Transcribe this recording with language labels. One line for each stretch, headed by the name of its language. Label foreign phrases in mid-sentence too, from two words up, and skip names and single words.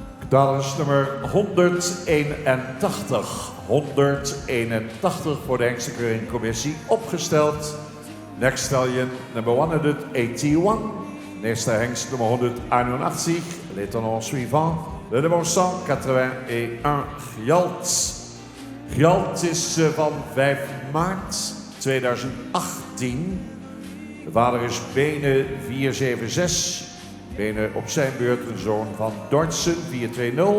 Dutch: Catalogus nummer 181. 181 voor de hengstenkeuringcommissie opgesteld.
English: Next stallion number 181.
Dutch: Eerste hengst nummer 181.
French: L'étonnant suivant. Le nummer 181 Gjalt.
Dutch: Gjalt is van 5 maart 2018. De vader is Bene 476. Bene op zijn beurt een zoon van Dortsen 420.